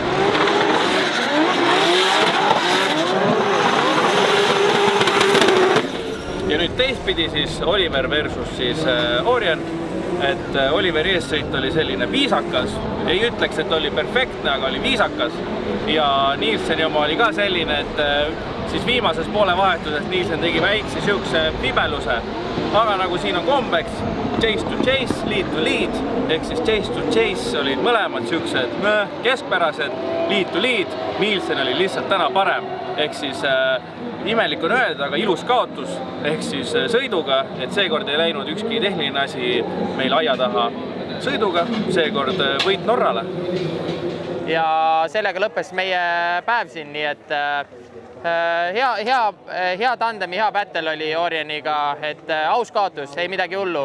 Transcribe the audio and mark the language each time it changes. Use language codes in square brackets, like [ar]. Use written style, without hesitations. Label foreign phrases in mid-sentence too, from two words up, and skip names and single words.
[et] Ja nüüd teistpidi siis Oliver versus siis Ørjan, et Oliveri eessõit oli selline viisakas, ei ütleks, et oli perfektne, aga oli viisakas ja Nielseni oma oli ka selline, et siis viimases poole vahetuses Nielsen tegi väikse siukse pibeluse, aga nagu siin on kombeks, [en] chase to chase, lead to lead, [et] ehk siis [en] chase to chase [et] olid mõlemad siuksed keskpärased, [en] lead to lead, [et] Nielsen oli lihtsalt täna parem, ehk siis imelik on öelda, aga ilus kaotus, ehk siis sõiduga, et seekord ei läinud ükski tehniline asi meil aia taha sõiduga, seekord võit Norrale. Ja sellega lõppes meie päev siin, nii et hea tandemi, hea battle oli Ørjaniga, et aus kaotus, ei midagi hullu.